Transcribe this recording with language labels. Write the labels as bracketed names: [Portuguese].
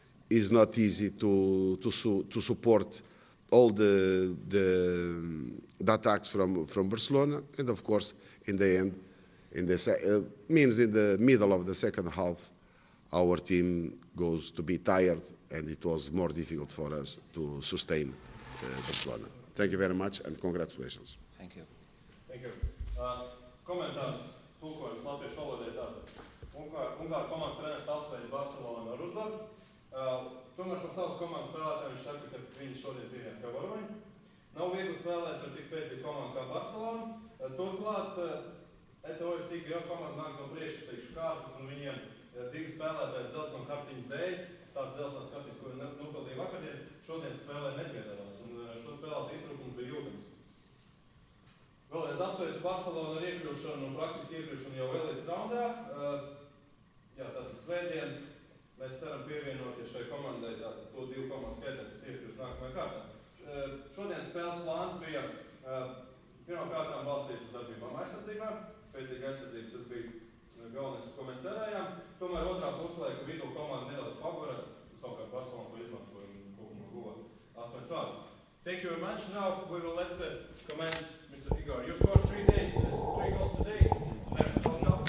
[English] It's not easy to support all the attacks from Barcelona. And of course, in the end, in the middle of the second half, our team goes to be tired, and it was more difficult for us to sustain Barcelona. Thank you very much, and congratulations. Thank you. Thank you. [Latvian] Komentārs tulkojums latviešu valodai tātad. Ungāru komandas treneris apsveic Barcelonu ar uzvaru. Tomēr par savas komandas spēlētājiem viņš saka, ka viņi šodien cīnījās kā varoņi. Nav viegli spēlēt pret tik spēcīgu komandu kā Barcelona. Turklāt Eto'o Georg komanda nāk no priekšsacīkšu kārtas, un viņiem divi spēlētāji dzelteno kartiņu dēļ, tās dzeltenās kartiņas, ko nopildīja vakardien, šodien spēlē nepiedalās, un šo spēlētāju iztrūkums bija jūtams. Vēlreiz apsveicu Barcelonu ar iekļūšanu, praktiski iekļūšanu jau Elites raundā. Jā, tātad svētdien mēs ceram pievienoties šai komandai, tātad to 2 komandu skaitā, kas iekļūst nākamajā kārtā. Šodien spēles plāns bija pirmām kārtām balstīts uz darbībām aizsardzībā, spēcīga aizsardzība, tas bija galvenais, ko mēs cerējām. Tomēr otrā puslaika vidū komanda nedaudz favorē, savukārt Barcelona to izmantoja un kopumā guva 8 vārdus. [English] Thank you very much. Now we will let the comment Mr. Igor. You scored 3 days, 3 goals today.